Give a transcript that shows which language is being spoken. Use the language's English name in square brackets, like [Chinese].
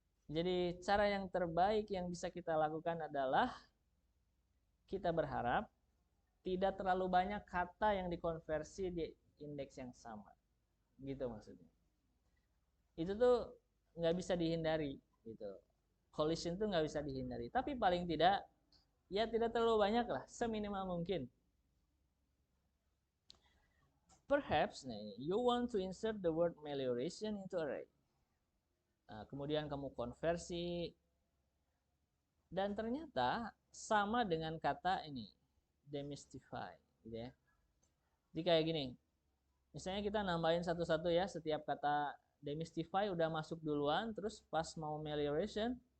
[Indonesian] Jadi cara yang terbaik yang bisa kita lakukan adalah kita berharap tidak terlalu banyak kata yang dikonversi di indeks yang sama. Gitu maksudnya. Itu tuh nggak bisa dihindari gitu. Collision tuh nggak bisa dihindari. Tapi paling tidak ya tidak terlalu banyak lah, seminimal mungkin. [English] Perhaps you want to insert the word melioration into array. [Indonesian] Nah, kemudian kamu konversi dan ternyata sama dengan kata ini demystify, gitu ya. Jadi kayak gini. Misalnya kita nambahin satu-satu ya, setiap kata demystify udah masuk duluan, terus pas mau melioration